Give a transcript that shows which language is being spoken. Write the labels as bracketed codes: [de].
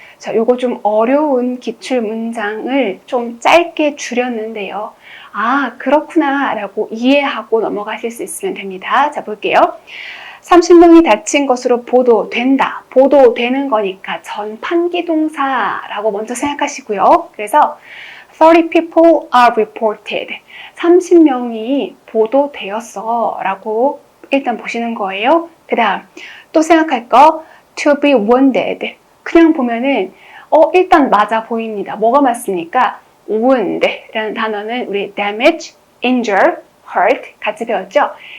[ko] 자, 요거 좀 어려운 기출 문장을 좀 짧게 줄였는데요. 아, 그렇구나 라고 이해하고 넘어가실 수 있으면 됩니다. 자, 볼게요. 30명이 다친 것으로 보도된다. 보도되는 거니까 전판기동사라고 먼저 생각하시고요. [en] 그래서 30 people are reported. [ko] 30명이 보도되었어 라고 일단 보시는 거예요. 그 다음 또 생각할 거 [en] to be wounded. [ko] 그냥 보면은 일단 맞아 보입니다. 뭐가 맞습니까? wound 라는 단어는 우리 damage, injure, hurt 같이 배웠죠?